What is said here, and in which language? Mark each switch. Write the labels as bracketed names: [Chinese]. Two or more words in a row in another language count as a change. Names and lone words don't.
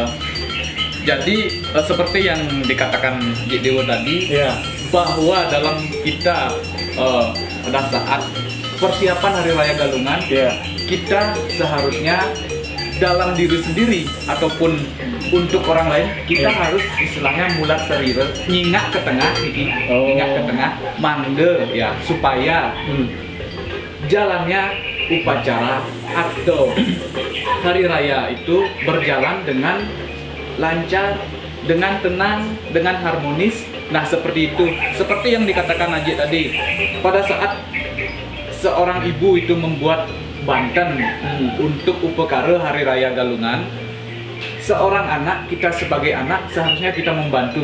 [Indonesian] Jadi seperti yang dikatakan Ji Dewo tadi, Iya. bahwa dalam kita pada saat persiapan Hari Raya Galungan, Iya. kita seharusnya dalam diri sendiri ataupun untuk orang lain, kita harus istilahnya [Balinese] mulat serira, nyingak ke tengah, nyingak ke tengah, [Indonesian] mangga ya, supaya jalannya upacara atau hari raya itu berjalan dengan lancar, dengan tenang, dengan harmonis. Nah, seperti itu. Seperti yang dikatakan Haji tadi, pada saat seorang ibu itu membuat banten untuk upekara hari raya Galungan, seorang anak, kita sebagai anak seharusnya kita membantu.